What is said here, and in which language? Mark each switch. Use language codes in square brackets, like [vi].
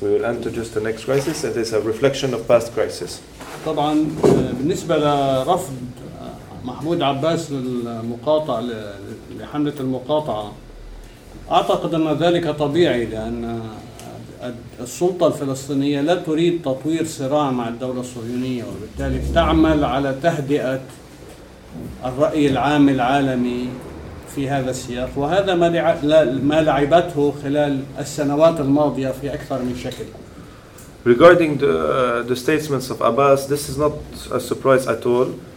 [en] We will enter just the next crisis, and it's a reflection of past crisis. [ar] طبعا بالنسبة لرفض محمود عباس للمقاطعة لحملة المقاطعة أعتقد أن ذلك طبيعي لأن السلطة الفلسطينية لا تريد تطوير صراع مع الدولة الصهيونية وبالتالي تعمل على تهدئة الرأي العام العالمي في هذا السياق وهذا ما لعبته خلال السنوات الماضية في أكثر من شكل. [en] Regarding the statements of Abbas, this is not a surprise at all.